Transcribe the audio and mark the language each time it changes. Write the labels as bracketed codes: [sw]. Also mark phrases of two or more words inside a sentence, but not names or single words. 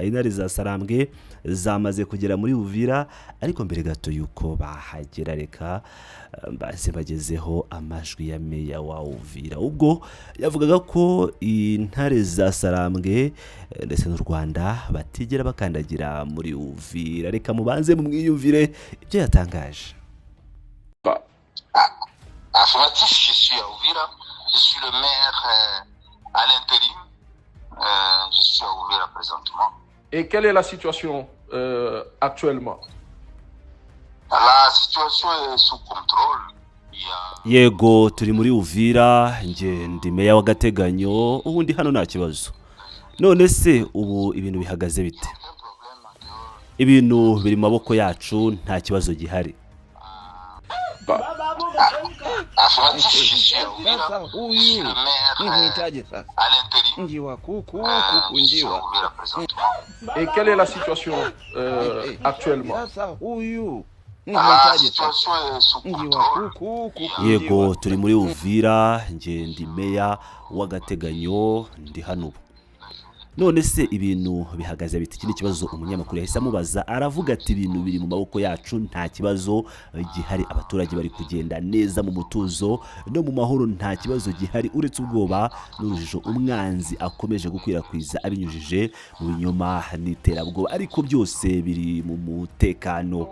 [rw] Intare za Sarambwe zamaze kugera muri Uvira, ariko mbere gato yuko bahagera reka base bagezeho amajwi ya meya wa Uvira, ubwo yavugaga ko intare za Sarambwe ndetse n'u Rwanda batigera bakandagira muri Uvira. Reka mubanze mwiyumvire ibyo yatangaje. [fr] Affirmatif, je suis à Uvira, je suis le maire à l'intérim, je suis à Uvira présentement. Et quelle est la situation actuellement? La situation est sous contrôle. [rw] Yego turi muri Uvira, nje ndi meya w'agateganyo, ubundi hano nta kibazo. None se ubu ibintu bihagaze bite? Ibintu biri mu maboko yacu, nta kibazo gihari. [fr] Affirmatif, je suis à Uvira, je suis le maire à l'intérim, je suis à Uvira présentement. Et quelle est la situation actuellement? La situation est sous contrôle. [rw] Yego turi muri Uvira, nje ndi meya w'agateganyo, ndi hano. None se ibintu bihagaze bite? Ikindi kibazo umunyamakuru yahise amubaza, aravuga ati ibintu biri mu maboko yacu, nta kibazo gihari, abaturage bari kugenda neza mu mutuzo no mu mahoro, nta kibazo gihari uretse ubwoba n'urujijo umwanzi akomeje gukwirakwiza abinyujije mu binyoma n'iterabwoba, ariko byose biri mu mutekano.